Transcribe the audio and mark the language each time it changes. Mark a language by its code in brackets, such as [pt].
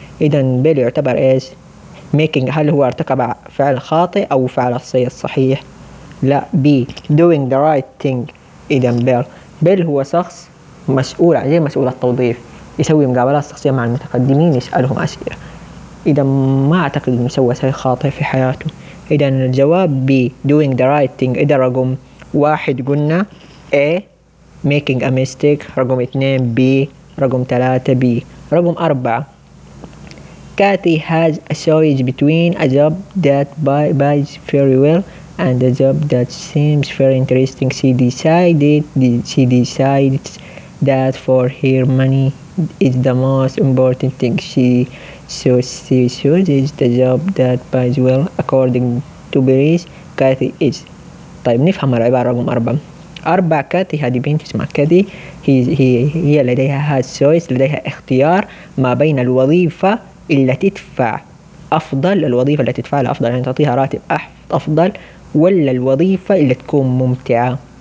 [ar] إذا بيل يعتبر إيش؟ making، هل هو ارتكب فعل خاطئ أو فعل الصحيح؟ لا، [en] be doing the right thing. [ar] إذا بيل هو شخص مسؤول، زي مسؤول التوظيف، يسوي مقابلات شخصية مع المتقدمين، يسألهم أسئلة. إذا ما أعتقد إنه سوى شيء خاطئ في حياته. إذا الجواب [en] be doing the right thing. [ar] إذا رقم واحد قلنا A [en] making a mistake، [ar] رقم اثنين B، رقم ثلاثة B. رقم أربعة [en] Kathy has a choice between a job that pays very well and a job that seems very interesting. She decides that for her money is the most important thing. She chooses the job that pays well. According to Paris, Kathy is. [ar] طيب نفهم العبارة رقم أربعة. أربعة كاتي، هذه بنت اسمها كاتي، هي لديها اختيار ما بين الوظيفة اللي تدفع أفضل، الوظيفة اللي تدفع لها أفضل يعني تعطيها راتب أفضل، ولا الوظيفة اللي تكون ممتعة.